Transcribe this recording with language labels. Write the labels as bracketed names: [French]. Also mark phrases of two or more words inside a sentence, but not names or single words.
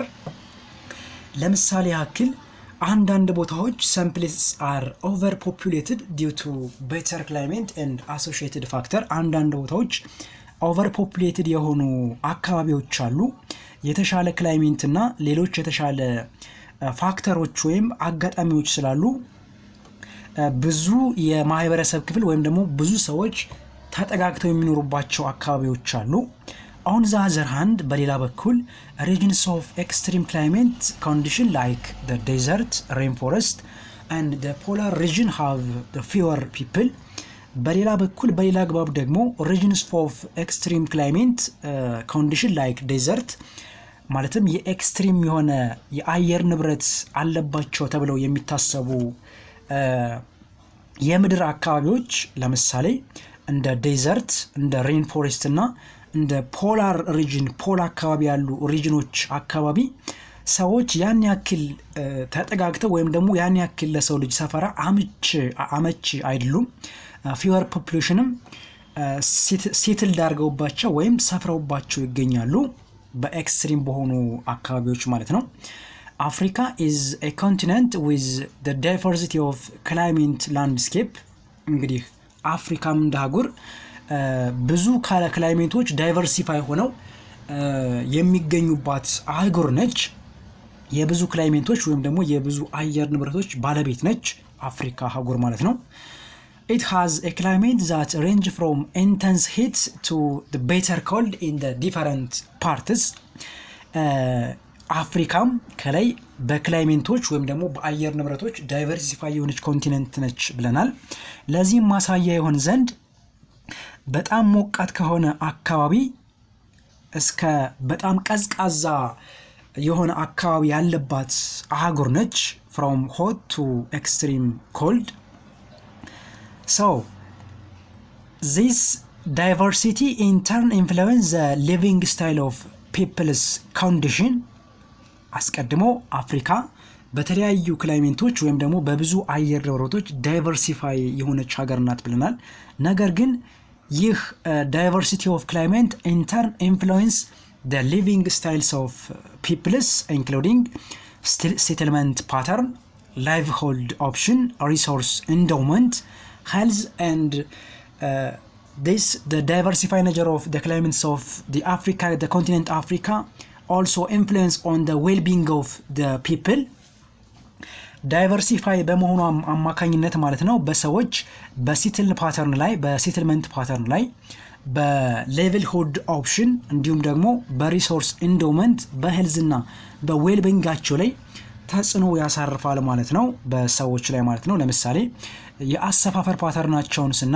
[Amharic] ለምሳሌ ያክል አንዳንድ ቦታዎች [English] some places are overpopulated due to better climate and associated factor. [Amharic] አንዳንድ ቦታዎች overpopulated የሆኑ አካባቢዎች አሉ የተሻለ ክላይሜት እና ሌሎች የተሻለ ፋክተሮች ወይም አጋጣሚዎች ስላሉ ብዙ የማህበረሰብ ክፍል ወይም ደግሞ ብዙ ሰዎች ተጠጋግተው የሚኖሩባቸው አካባቢዎች አሉ። [English] On the other hand, [Amharic] በሌላ በኩል [English] regions of extreme climate condition like the desert, rainforest and the polar region have the fewer people. [Amharic] በሌላ በኩል በሌላ አግባብ ደግሞ [English] regions of extreme climate condition like desert [Amharic] ማለትም የኤክስትሪም የሆነ የአየር ንብረት አለባቸው ተብለው የሚታሰቡ የምድር አካባቢዎች ለምሳሌ እንደ ዴዘርት እንደ ሬንፎሬስት እና እንደ [English] polar region [Amharic] ፖል አካባቢ ያሉ ሪጅኖች አካባቢ ሰዎች ያን ያክል ተጠጋግተው ወይም ደግሞ ያን ያክል ለሰው ልጅ ሰፈራ አመቺ አይደሉም። [English] fewer populationም settle [Amharic] ዳርገውባቸው ወይም ሰፍረውባቸው ይገኛሉ በኤክስትሪም በሆኑ አካባቢዎች ማለት ነው። [English] Africa is a continent with the diversity of climate landscape. [Amharic] እንግዲህ አፍሪካም እንደ አህጉር ብዙ ክላይሜቶች ዳይቨርሲፋይ ሆነው የሚገኙባት አህጉር ነች። የብዙ ክላይሜቶች ወይም ደግሞ የብዙ አየር ንብረቶች ባለቤት ነች አፍሪካ አህጉር ማለት ነው። [English] It has a climate that range from intense heat to the bitter cold in the different parts. [Amharic] አፍሪካም ከላይ በክላይሜቶች ወይም ደግሞ በአየር ንብረቶች ዳይቨርሲፋይ የሆነች ኮንቲኔንት ነች ብለናል። ለዚህም ማሳያ ይሆን ዘንድ በጣም ሞቃት ከሆነ አካባቢ እስከ በጣም ቀዝቃዛ የሆነ አካባቢ ያለባት አህጉር ነች። [English] from hot to extreme cold. So this diversity in turn influence the living style of people's condition. [Amharic] አስቀድሞ አፍሪካ በተለያዩ ክላይሜንቶች ወይም ደግሞ በብዙ አየር ንብረቶች ዳይቨርሲፋይ የሆነች ሀገር ናት ብለናል። ነገር ግን ይህ [English] diversity of climate in turn influence the living styles of peoples including settlement pattern, livelihood option, resource endowment, health, and the diversified nature of the climates of the continent Africa also influence on the well-being of the people. [Amharic] ዳይቨርሲፋይ በመሆኑ አማካኝነት ማለት ነው በሰዎች [English] በsettlement pattern [Amharic] ላይ [English] በlivelihood option [Amharic] እንዲሁም ደግሞ [English] በresource endowment [Amharic] በሄልዝና በዌልቢንጋቸው ላይ ተጽዕኖ ያሳርፋል ማለት ነው በሰዎች ላይ ማለት ነው። ለምሳሌ የአሰፋፈር ፓተርናቸውን ስናይ